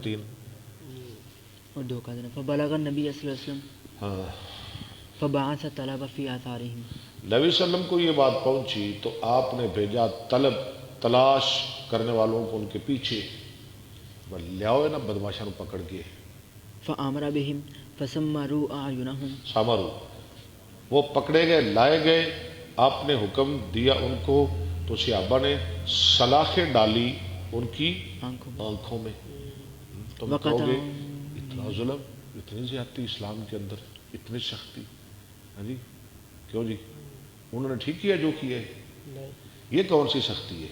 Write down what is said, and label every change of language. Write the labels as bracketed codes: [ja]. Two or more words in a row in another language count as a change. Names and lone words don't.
[ur] اور دھوکہ دینا. [ar] فبلغ النبی صلی اللہ علیہ وسلم. [ur] ہاں [ar] فبعث طلب فی آثارہم، [ur] نبی صلی اللہ علیہ وسلم کو یہ بات پہنچی تو آپ نے بھیجا تلاش کرنے والوں کو ان کے پیچھے، لیاؤ نا بدماشوں پکڑ کے، [ar] فامر بہم فسمروا اعینہم، [ur] سامرو وہ پکڑے گئے لائے گئے، آپ نے حکم دیا ان کو تو صحابہ نے سلاخیں ڈالی ان کی آنکھوں میں۔ تم کہو گے اتنا ظلم، اتنی زیادتی اسلام کے اندر، اتنی سختی، ہاں جی کیوں جی انہوں نے ٹھیک کیا جو کیا ہے، یہ کون سی سختی ہے؟